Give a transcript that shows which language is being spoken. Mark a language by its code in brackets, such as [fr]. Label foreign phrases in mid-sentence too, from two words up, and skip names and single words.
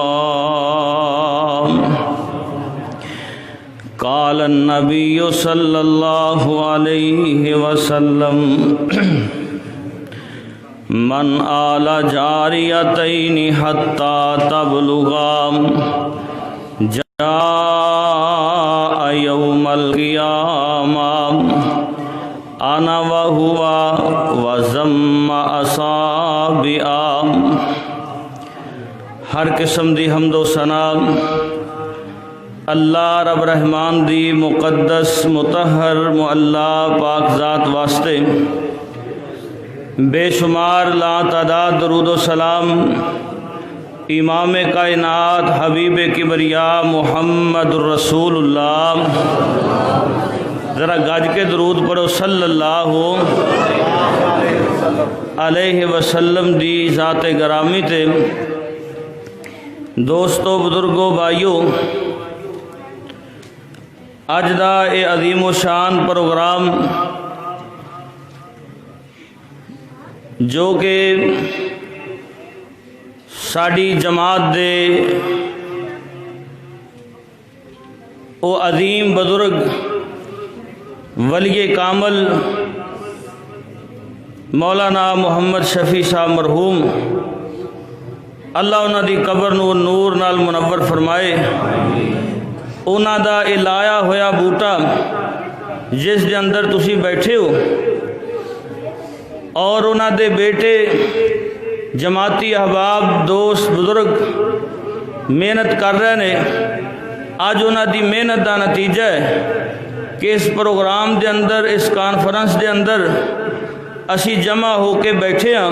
[ar] قال النبي صلى الله عليه وسلم من آل جاريتين حتى تبلغا جاء يوم القيامة أنا وهو وزم أصابعا. [pa] ہر قسم دی حمد و ثنا اللہ رب رحمان دی مقدس مطہر معلا پاک ذات واسطے بے شمار لا تعداد درود و سلام امام کائنات حبیب کبریا محمد الرسول اللہ. ذرا گاج کے درود پڑھو [ar] صلی اللہ علیہ وسلم [pa] دی ذات گرامی تے. دوستو بزرگو بھائیو، اج دا اے عظیم و شان پروگرام جو کہ ساڑی جماعت دے او عظیم بزرگ ولی کامل مولانا محمد شفیع صاحب مرحوم اللہ انہاں دی قبر نو نور نال منور فرمائے. انہاں دا اے لایا ہویا بوٹا جس دے اندر تسی بیٹھے ہو اور انہاں دے بیٹے جماعتی احباب دوست بزرگ محنت کر رہے نے. آج انہاں دی محنت دا نتیجہ ہے کہ اس پروگرام دے اندر اس کانفرنس دے اندر اسی جمع ہو کے بیٹھے ہیں.